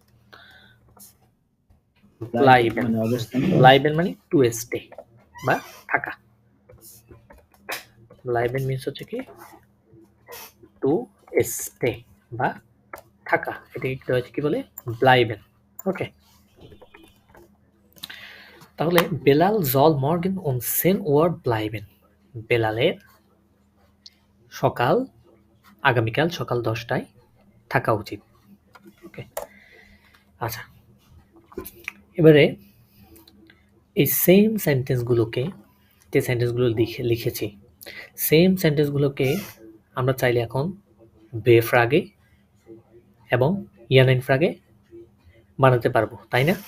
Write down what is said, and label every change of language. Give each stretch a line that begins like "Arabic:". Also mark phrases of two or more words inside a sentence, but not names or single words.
Bangla: ব্লাইবেন মানে
English: to stay
Bangla: বা থাকা। ব্লাইবেন মিন্স হচ্ছে কি?
English: to stay
Bangla: বা থাকা। এটাকে ডয়েজ কি বলে? ব্লাইবেন। ওকে, তাহলে বেলাল
German: soll morgen und 10 Uhr bleiben,
Bangla: বেলালের আগামীকাল সকাল 10টায় থাকা উচিত। ওকে, আচ্ছা, এবারে এই
English: same sentences,
Bangla: যে সেন্টেন্সগুলো লিখেছি,
English: same sentences
Bangla: আমরা চাইলে এখন
German: W-Frage
Bangla: এবং
German: Ja-Nein-Frage
Bangla: বানাতে পারবো, তাই না?